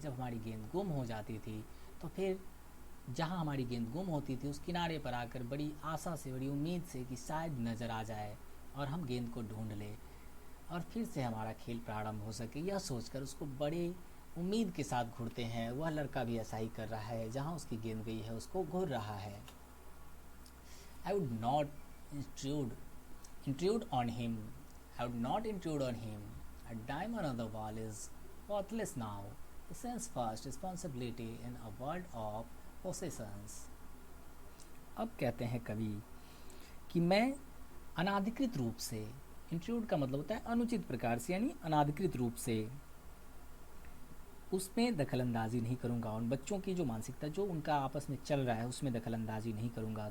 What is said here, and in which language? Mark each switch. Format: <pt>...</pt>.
<hi>जब हमारी गेंद गुम हो जाती थी तो फिर जहाँ हमारी गेंद गुम होती थी उस किनारे पर आकर बड़ी आशा से, बड़ी उम्मीद से कि शायद नज़र आ जाए और हम गेंद को ढूंढ लें और फिर से हमारा खेल प्रारंभ हो सके, यह सोचकर उसको बड़े उम्मीद के साथ घूरते हैं। वह लड़का भी ऐसा ही कर रहा है, जहाँ उसकी गेंद गई है उसको घूर रहा है।</hi> <en>I would not intrude on him. I would not intrude on him. A diamond on the wall is worthless now. He sense first responsibility in a world of possessions.</en> <hi>अब कहते हैं कवि कि मैं अनाधिकृत रूप से, इंट्रूड का मतलब होता है अनुचित प्रकार से, यानी अनाधिकृत रूप से उसमें दखलंदाजी नहीं करूँगा। उन बच्चों की जो मानसिकता, जो उनका आपस में चल रहा है, उसमें दखलंदाजी नहीं करूँगा।</hi>